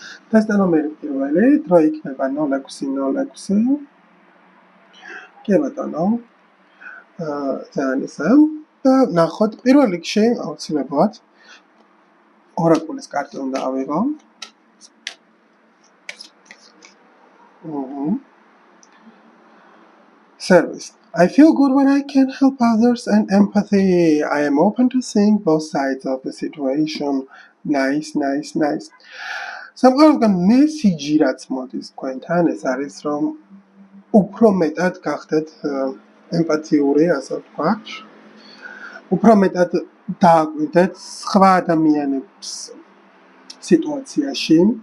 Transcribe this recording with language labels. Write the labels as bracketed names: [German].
[Georgian] ტესტ ნომერი 1 დრო იქნება 0606 კი ბატონო ძალიან ისე და ნახოთ პირველ რიგში აუცილებლად ორაკულის კარტი უნდა ავიღო Service. [English] I feel good when I can help others and empathy. I am open to seeing both sides of the situation. Nice. [Georgian] სამყაროსგან მესიჯი რაც მოდის თქვენთან ეს არის რომ უფრო მეტად გახდეთ ემპათიური, ასე ვთქვათ. უფრო მეტად დააკვირდეთ სხვა ადამიანების სიტუაციაში.